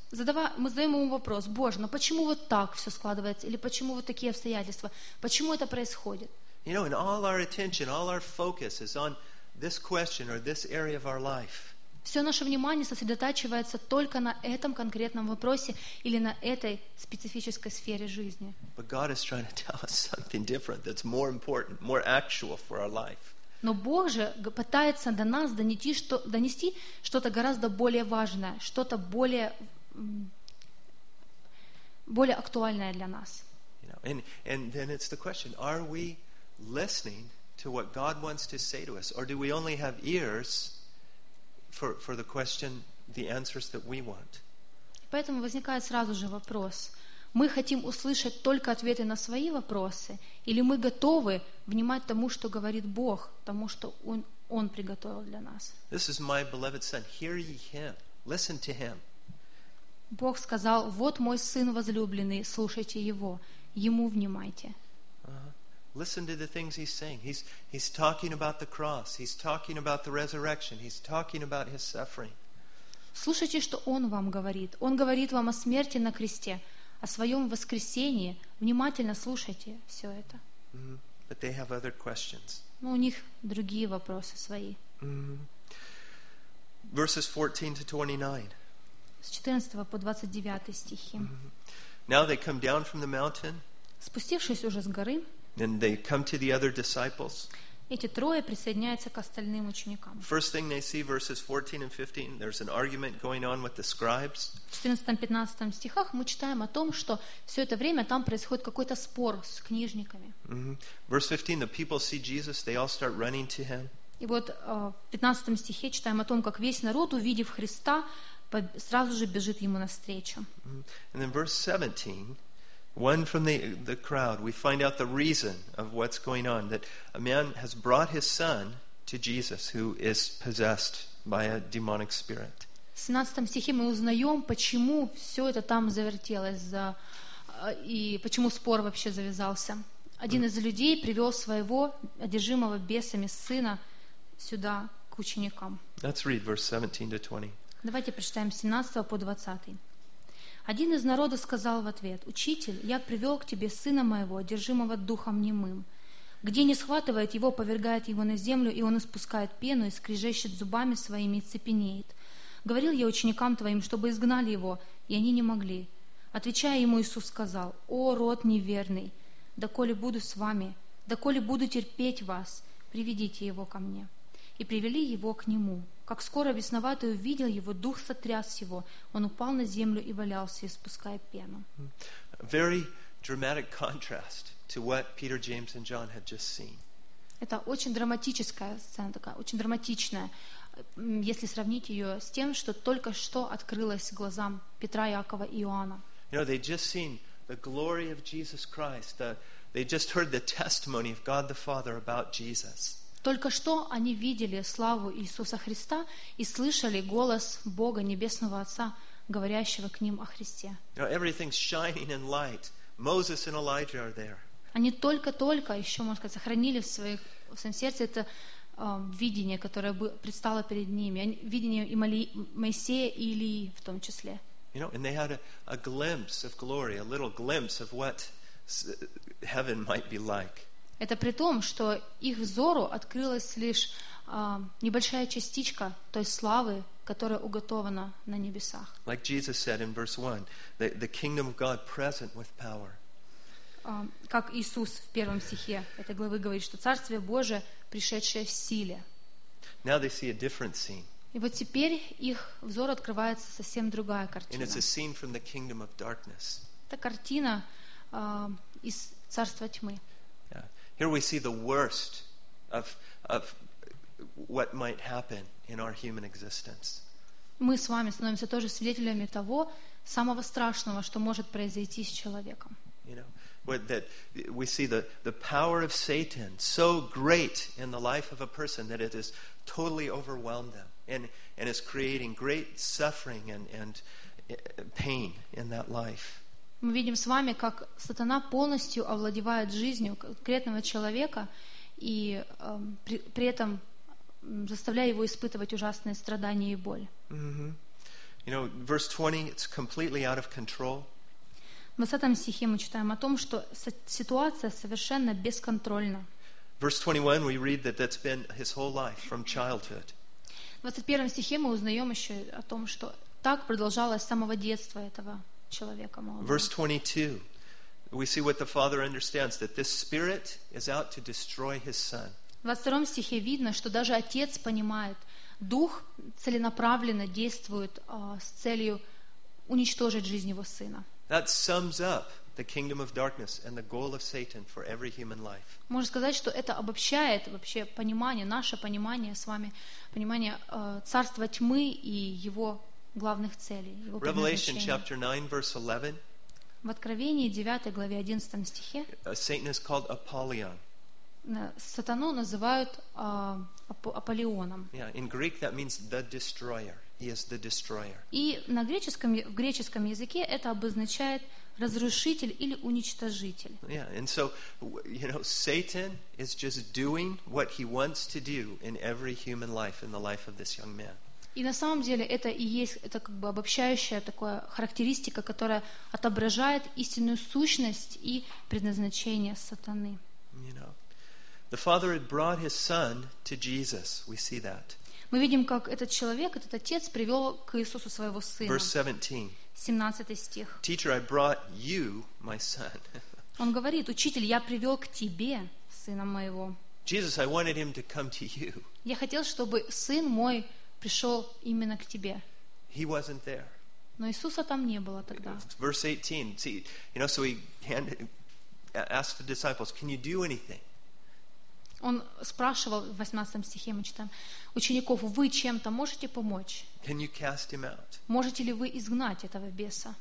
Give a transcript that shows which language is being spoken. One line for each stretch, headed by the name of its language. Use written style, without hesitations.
Russian: Мы задаем ему вопрос, Боже, но почему вот так все складывается? Или почему вот такие обстоятельства? Почему это происходит?
English: You know, and all our attention, all our focus is on this question or this area of our life.
Russian: Все наше внимание сосредотачивается только на этом конкретном вопросе или на этой специфической сфере жизни.
English: But God is trying to tell us something different that's more important, more actual for our life.
Russian: Но Бог же пытается до нас донести что-то гораздо более важное, что-то более более актуальная для нас.
English: And then it's the question, are we listening to what God wants to say to us, or do we only have ears for the question, the answers that we want?
Russian: Поэтому возникает сразу же вопрос. Мы хотим услышать только ответы на свои вопросы, или мы готовы внимать тому, что говорит Бог, тому, что Он приготовил для нас?
English: This is my beloved son. Hear ye him. Listen to him.
Russian: Бог сказал, вот мой сын возлюбленный, слушайте его, ему внимайте.
English: Listen to the things he's saying. He's talking about the cross. He's talking about the resurrection. He's talking about his suffering.
Russian: Слушайте, что он вам говорит. Он говорит вам о смерти на кресте, о своем воскресении. Внимательно слушайте все это.
English: Mm-hmm. But they have other questions.
Russian: Но у них другие вопросы свои.
English: Mm-hmm. Verses 14 to 29.
Russian: С 14 по 29 стихи.
English: Mm-hmm. Now they come down from the mountain.
Russian: Спустившись уже с горы.
English: And they come to the other disciples.
Russian: Эти трое присоединяются к остальным ученикам.
English: First thing they see, verses 14 and 15, there's an argument going on with the scribes.
Russian: В 14-15 стихах мы читаем о том, что все это время там происходит какой-то спор с книжниками. Mm-hmm.
English: Verse 15, the people see Jesus, they all start running to him.
Russian: И вот в 15 стихе читаем о том, как весь народ, увидев Христа, сразу же бежит ему навстречу. Mm-hmm.
English: And then verse 17, one from the crowd, we find out the reason of what's going on, that a man has brought his son to Jesus, who is possessed by a demonic spirit.
Russian: В 17 стихе мы узнаем, почему все это там завертелось, и почему спор вообще завязался. Один из людей привел своего одержимого бесами сына сюда, к ученикам.
English: Let's read verse 17 to 20.
Russian: Давайте прочитаем с 17 по 20. Один из народа сказал в ответ, «Учитель, я привел к тебе сына моего, одержимого духом немым. Где не схватывает его, повергает его на землю, и он испускает пену, и скрежещет зубами своими, и цепенеет. Говорил я ученикам твоим, чтобы изгнали его, и они не могли. Отвечая ему, Иисус сказал, «О, род неверный, доколе буду с вами, доколе буду терпеть вас, приведите его ко мне». И привели его к нему». Как скоро бесноватый увидел его, дух сотряс его. Он упал на землю и валялся, испуская пену.
English: Very dramatic contrast to what Peter, James, and John had just seen.
Russian: Это очень драматическая сцена, такая очень драматичная, если сравнить ее с тем, что только что открылось глазам Петра, Иакова и Иоанна.
English: You know, they just seen the glory of Jesus Christ. They just heard the testimony of God the Father about Jesus.
Russian: Только что они видели славу Иисуса Христа и слышали голос Бога Небесного Отца, говорящего к ним о Христе.
English: Everything's shining in light. Moses and Elijah are there.
Russian: Они только-только, еще можно сказать, сохранили в своем сердце это видение, которое предстало перед ними. Видение и Моисея, и Илии в том числе.
English: You know, and they had a glimpse of glory, a little glimpse of what heaven might be like.
Russian: Это при том, что их взору открылась лишь небольшая частичка той славы, которая уготована на небесах.
English: Like Jesus said in verse 1, the kingdom of God present with power.
Russian: Как Иисус в первом стихе этой главы говорит, что Царствие Божие, пришедшее в силе.
English: Now they see a different scene.
Russian: И вот теперь их взор открывается совсем другая картина.
English: And it's a scene from the kingdom of darkness.
Russian: Это картина из Царства Тьмы.
English: Here we see the worst of what might happen in our human existence.
Russian: Мы с вами становимся тоже свидетелями того самого страшного, что может произойти с человеком.
English: You know, that we see the power of Satan so great in the life of a person that it has totally overwhelmed them and is creating great suffering and pain in that life.
Russian: Мы видим с вами, как сатана полностью овладевает жизнью конкретного человека и при этом заставляя его испытывать ужасные страдания и боль. Mm-hmm.
English: You know, verse 20, it's completely out of control.
Russian: В 20 стихе мы читаем о том, что ситуация совершенно бесконтрольна.
English: Verse 21, we read that that's been his whole life from childhood.
Russian: В 21 стихе мы узнаем еще о том, что так продолжалось с самого детства этого человека,
English: Verse 22, we see what the father understands, that this spirit is out to destroy his son.
Russian: В 22 стихе видно, что даже отец понимает, дух целенаправленно действует с целью уничтожить жизнь его сына.
English: That sums up the kingdom of darkness and the goal of Satan for every human life.
Russian: Можно сказать, что это обобщает вообще понимание, наше понимание с вами, понимание царства тьмы и его главных целей, его предназначения.
English: Revelation chapter 9 verse 11.
Russian: В Откровении 9 главе 11 стихе
English: Satan is called Apollyon.
Russian: Сатану называют Аполлионом.
English: Yeah, in Greek that means the destroyer. He is the destroyer.
Russian: И на греческом, в греческом языке это обозначает разрушитель или уничтожитель.
English: Yeah, and so, you know, Satan is just doing what he wants to do in every human life, in the life of this young man.
Russian: И на самом деле это и есть, это как бы обобщающая такая характеристика, которая отображает истинную сущность и предназначение сатаны.
English: You know, the father had brought his son to Jesus. We see that.
Russian: Мы видим, как этот человек, этот отец, привел к Иисусу своего сына.
English: Verse 17.
Russian: 17 стих.
English: Teacher, I brought you my son.
Russian: Он говорит, учитель, я привел к тебе сына моего.
English: Jesus, I wanted him to come to you.
Russian: Я хотел, чтобы сын мой пришел именно к тебе.
English: He wasn't there.
Russian: Но Иисуса там не было тогда.
English: Verse 18. See, you know, so he asked the disciples, "Can you do anything?"
Russian: Он спрашивал в 18 стихе мы читаем учеников, вы чем-то можете помочь?
English: Can you cast him out?
Russian: Можете ли вы изгнать этого беса?